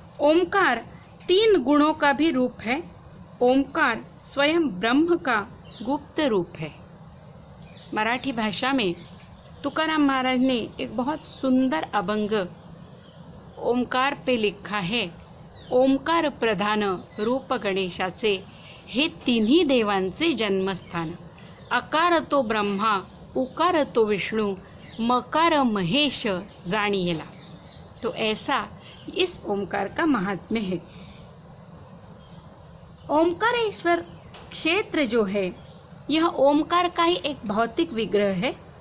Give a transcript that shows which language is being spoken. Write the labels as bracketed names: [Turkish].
[Hindi] ओमकार 3 गुणों का भी रूप है। ओमकार स्वयं ब्रह्म का गुप्त रूप है। मराठी भाषा में तुकाराम महाराज ने एक बहुत सुंदर अभंग ओमकार पे लिखा है। [Marathi] ओमकार प्रधान रूप गणेशाचे, हे तिन्ही देवांचे जन्मस्थान। अकार तो ब्रह्मा, उकार तो विष्णु, मकार महेश जाणिएला। [Hindi] तो ऐसा इस ओमकार का महात्म्य है। ओमकारेश्वर क्षेत्र जो है, यह ओमकार का ही एक भौतिक विग्रह है।